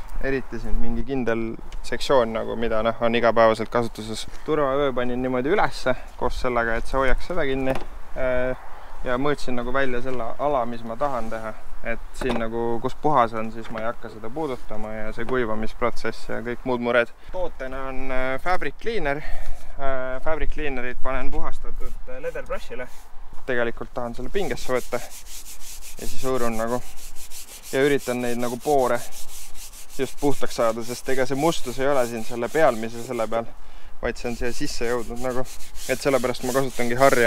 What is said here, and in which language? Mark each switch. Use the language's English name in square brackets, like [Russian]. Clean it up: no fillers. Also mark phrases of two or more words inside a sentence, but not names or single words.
[Estonian] Eriti siin mingi kindel sektsioon, nagu mida on igapäevaselt kasutuses. Turvavöö panin niimoodi ülesse koos sellega, et see hoiaks seda kinni ja mõõtsin nagu välja selle ala, mis ma tahan teha. Et siin nagu, kus puhas on, siis ma ei hakka seda puudutama ja see kuivamisprotsess ja kõik muud mured. Tootena on [English] fabric cleaner. Fabric cleanerit [Estonian] panen puhastatud [English] leather brushile. [Estonian] Tegelikult tahan selle pingesse võtta ja siis hõõrun nagu ja üritan neid nagu poore just puhtaks saada, sest ega see mustus ei ole siin selle pealmise selle peal, vaid see on siia sisse jõudnud nagu, et sellepärast ma kasutangi harja.